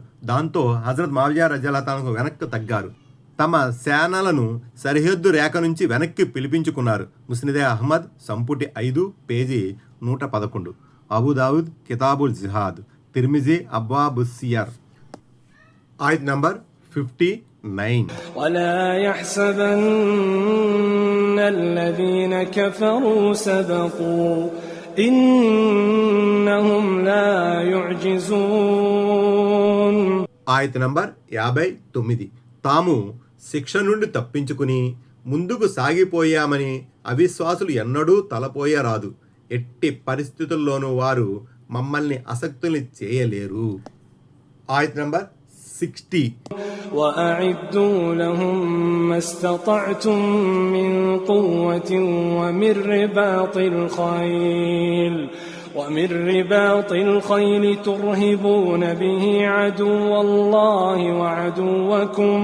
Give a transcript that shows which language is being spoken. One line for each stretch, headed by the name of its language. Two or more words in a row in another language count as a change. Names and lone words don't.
Telugu: దాంతో హజరత్ మావియా
Arabic: رضي الله تعالى
Telugu: వెనక్కి తగ్గారు. తమ సేనలను సరిహద్దు రేఖ నుంచి వెనక్కి పిలిపించుకున్నారు. ముస్నదే అహ్మద్ సంపుటి 5 పేజీ 111. అబూదావుద్ కితాబుల్ జిహాద్, తిర్మిజీ అబ్వాబుస్సియర్. ఆయత్ నంబర్ 59.
Arabic: ولا يحسبن الذين كفروا سبقوا إنهم لا يعجزون.
Telugu: ఆయత్ నంబర్ 59. తాము శిక్ష నుండి తప్పించుకుని ముందుకు సాగిపోయామని అవిశ్వాసులు ఎన్నడూ తలపోయరాదు. ఎట్టి పరిస్థితుల్లోనూ వారు మమ్మల్ని అసక్తుల్ని చేయలేరు. ఆయత్ నంబర్ 60.
Arabic: وأعدوا لهم ما استطعتم من قوة ومن رباط الخيل ترهبون به عدو الله وعدوكم